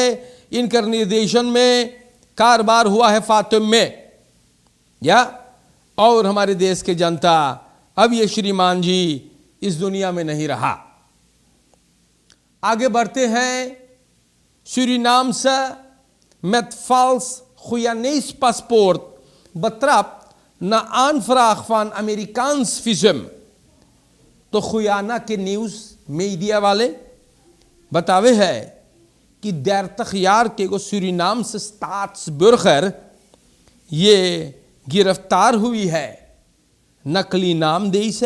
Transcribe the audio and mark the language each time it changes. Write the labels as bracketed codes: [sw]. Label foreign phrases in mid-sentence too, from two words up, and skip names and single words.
[hns] इनकर निर्देशन में कारोबार हुआ है फातिम में या। [hi] और हमारे देश के जनता, अब ये श्रीमान जी इस दुनिया में नहीं रहा। आगे बढ़ते हैं। सूरीनाम से [nl] met vals goeienis paspoort betrapt na aanvraag van Amerikaans visum। [hns] तो खुयाना के न्यूज़ मीडिया वाले बतावे है कि 30 यार के गो सूरीनाम से स्टाट्सबुर्गर ये गिरफ्तार हुई है नकली नाम देई से।